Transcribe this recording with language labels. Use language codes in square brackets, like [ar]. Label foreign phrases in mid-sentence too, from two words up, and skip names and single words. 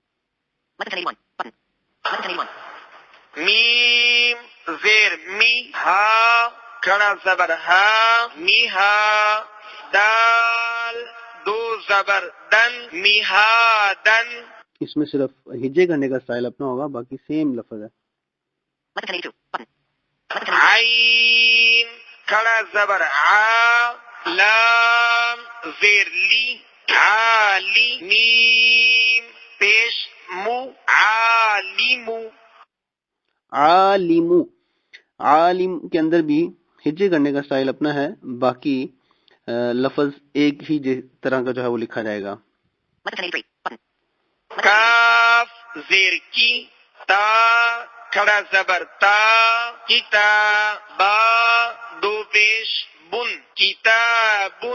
[ur] میم زیر می ہا کھڑا زبر ہا می ہا دال دو زبر دن می ہا دن. اس میں صرف ہجے کرنے کا سٹائل اپنا ہوگا، باقی سیم لفظ ہے. عین کھڑا زبر آ لام زیر لی عالی میم پیش مو عالمو. عالم، عالم کے اندر بھی ہجے کرنے کا سٹائل اپنا ہے، باقی لفظ ایک ہی طرح کا جو ہے وہ لکھا جائے گا. کاف زیر کی تا کھڑا زبر تا کتابا دو پیش بن کتابن.